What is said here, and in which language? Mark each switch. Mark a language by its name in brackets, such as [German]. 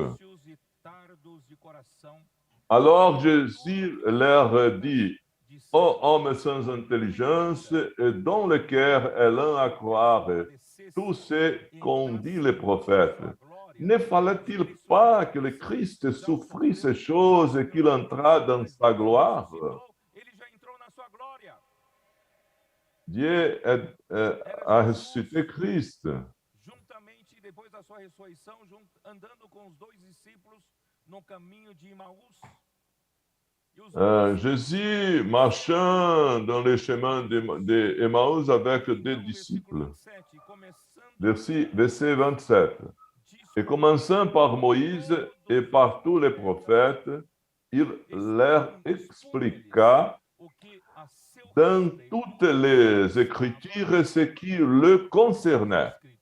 [Portuguese] nécios e tardos de coração, [French] Alors Jésus leur dit, de ô hommes sans intelligence, et dont le cœur est lent à croire tout ce qu'ont dit les prophètes. Ne fallait-il pas que le Christ souffrit ces choses et qu'il entra dans sa gloire? [Portuguese] Ele já entrou na sua glória. [French] Dieu a ressuscité Christ. [Portuguese] Juntamente, depois da sua ressurreição, andando com os dois discípulos no caminho de Emaús. [French] Jésus marchant dans les chemins d'Emmaüs avec deux disciples. Verset 27. Et commençant par Moïse et par tous les prophètes, il leur expliqua dans toutes les Écritures ce qui le concernait.